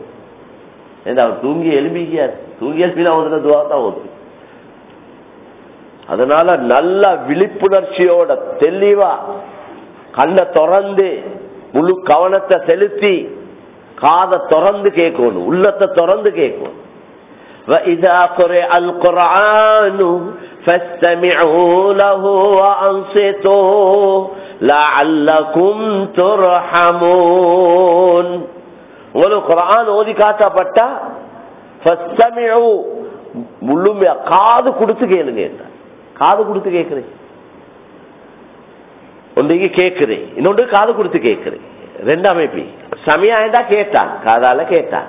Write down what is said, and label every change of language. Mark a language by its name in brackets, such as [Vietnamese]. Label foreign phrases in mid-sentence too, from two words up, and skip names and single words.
[Tamil] ஏன்னா தூங்கி எழுப்பிக்காது, தூங்கி எழுப்பினா ஓதுன துஆ தான் ஓதும். அதனால நல்ல விழிப்புணர்ச்சியோட தெளிவா கண்ணை திறந்து முழு கவனத்தை செலுத்தி காதை திறந்து கேட்கணும், உள்ளத்தை திறந்து கேட்கணும். [Arabic] وَإِذَا قُرِئَ الْقُرْآنُ فَاسْتَمِعُوا لَهُ وَأَنصِتُوا لَعَلَّكُمْ تُرْحَمُونَ. [Tamil] உங்களுக்கு குர்ஆன் ஓதி காட்டப்பட்டா فَاسْتَمِعُوا முழுமையா காது கொடுத்து கேளுங்க. காது கொடுத்து கேட்கிறேன், ஒன்றைக்கு கேட்கிறேன், இன்னொன்று காது கொடுத்து கேட்கிறேன். ரெண்டு அமைப்பு. சமயாயதா கேட்டான், காதால கேட்டான்.